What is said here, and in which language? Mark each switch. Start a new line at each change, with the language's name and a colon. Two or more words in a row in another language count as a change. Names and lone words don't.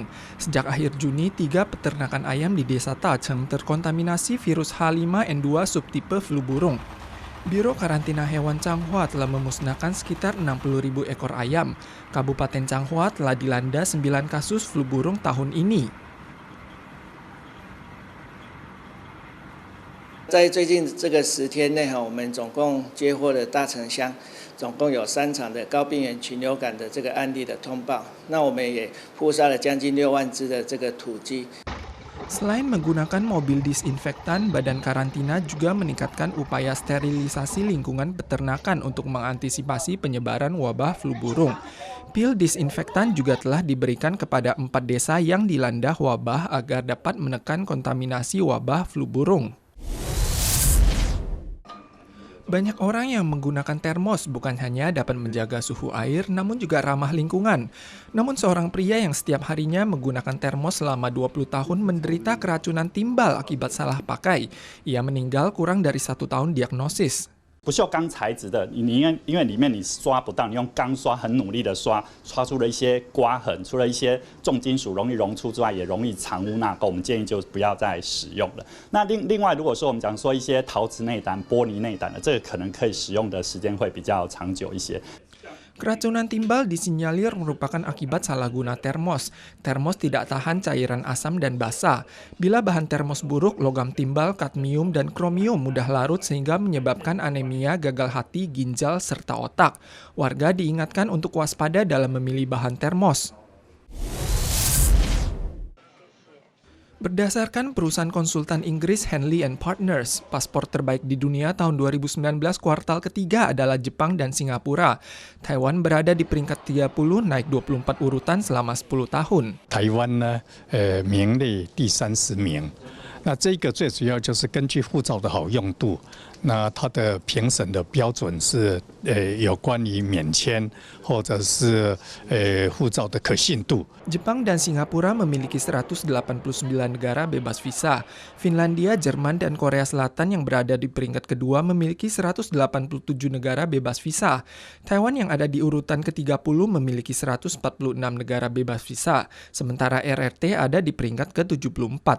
Indonesian: Sejak akhir Juni, 3 peternakan ayam di desa Tacheng terkontaminasi virus H5N2 subtipe flu burung. Biro Karantina Hewan Changhua telah memusnahkan sekitar 60.000 ekor ayam. Kabupaten Changhua telah dilanda 9 kasus flu burung tahun ini.
Chinese: 在最近这个10天内，我们总共接获了大城乡，总共有3场的高病原禽流感的这个案例的通报。那我们也扑杀了将近6万只的这个土鸡。
Indonesian: Selain menggunakan mobil disinfektan, Badan Karantina juga meningkatkan upaya sterilisasi lingkungan peternakan untuk mengantisipasi penyebaran wabah flu burung. Pil disinfektan juga telah diberikan kepada 4 desa yang dilanda wabah agar dapat menekan kontaminasi wabah flu burung. Banyak orang yang menggunakan termos bukan hanya dapat menjaga suhu air, namun juga ramah lingkungan. Namun seorang pria yang setiap harinya menggunakan termos selama 20 tahun menderita keracunan timbal akibat salah pakai. Ia meninggal kurang dari 1 tahun diagnosis.
Chinese: 不锈钢材质的，因为里面你刷不到，你用钢刷很努力的刷出了一些刮痕，除了一些重金属容易溶出之外，也容易藏污纳垢。我们建议就不要再使用了。那另外，如果说我们讲说一些陶瓷内胆、玻璃内胆的，这个可能可以使用的时间会比较长久一些。
Indonesian: Keracunan timbal disinyalir merupakan akibat salah guna termos. Termos tidak tahan cairan asam dan basa. Bila bahan termos buruk, logam timbal, kadmium, dan kromium mudah larut sehingga menyebabkan anemia, gagal hati, ginjal, serta otak. Warga diingatkan untuk waspada dalam memilih bahan termos. Berdasarkan perusahaan konsultan Inggris Henley & Partners, paspor terbaik di dunia tahun 2019 kuartal ketiga adalah Jepang dan Singapura. Taiwan berada di peringkat 30, naik 24 urutan selama 10 tahun.
Chinese: Taiwan 呢，名列第30名。那这个最主要就是根据护照的好用度，那它的评审的标准是有关于免签或者是护照的可信度。
Indonesian: Jepang dan Singapura memiliki 189 negara bebas visa. Finlandia, Jerman, dan Korea Selatan yang berada di peringkat kedua memiliki 187 negara bebas visa. Taiwan yang ada di urutan ke-30 memiliki 146 negara bebas visa, sementara RRT ada di peringkat ke-74.